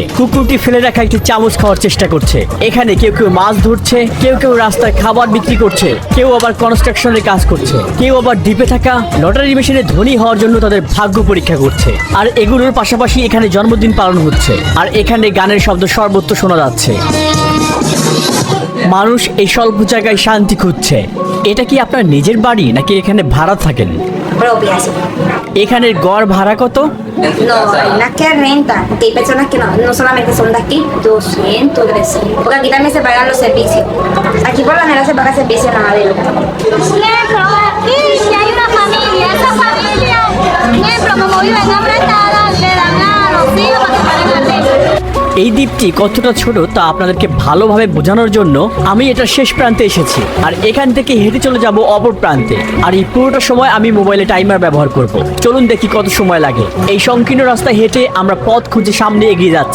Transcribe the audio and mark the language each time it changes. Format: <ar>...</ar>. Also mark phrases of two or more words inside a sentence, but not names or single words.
<bn>কুকুরটি ফেলে রাখা একটি চামচ খাওয়ার চেষ্টা করছে। এখানে কেউ কেউ মাছ ধরছে, কেউ কেউ রাস্তায় খাবার বিক্রি করছে, কেউ আবার কনস্ট্রাকশনের কাজ করছে, কেউ আবার দ্বীপে থাকা</bn> <en>lottery machine</en> <bn>ধনী হওয়ার জন্য তাদের ভাগ্য পরীক্ষা করছে। আর এগুলোর পাশাপাশি এখানে জন্মদিন পালন হচ্ছে। আর এখানে গানের শব্দ সর্বত্র শোনা যাচ্ছে। মানুষ এই স্বল্প জায়গায় শান্তি খুঁজছে। এটা কি আপনার নিজের বাড়ি নাকি এখানে ভাড়া থাকেন?</bn> <es>Propia, sí.</es> <bn>এখানের গড় ভাড়া কত?</bn> <es>No, hay unas que rentan, porque hay personas que no solamente son de aquí, 200, 300, porque aquí también se pagan los servicios. Aquí por lo general se paga servicio nada de luz. Ejemplo, aquí si hay una familia, esa familia, ejemplo, como viven hambrientada, le dan a los hijos para que paguen la ley.</es> <bn>এই দ্বীপটি কতটা ছোট তা আপনাদেরকে ভালোভাবে বোঝানোর জন্য আমি এটা শেষ প্রান্তে এসেছি আর এখান থেকে হেঁটে চলে যাব অপর প্রান্তে। আর এই পুরোটা সময় আমি</bn> <en>mobile timer</en> <bn>ব্যবহার করব। চলুন দেখি কত সময় লাগে। এই সংকীর্ণ রাস্তায় হেঁটে আমরা পথ খুঁজে সামনে এগিয়ে যাচ্ছি।</bn>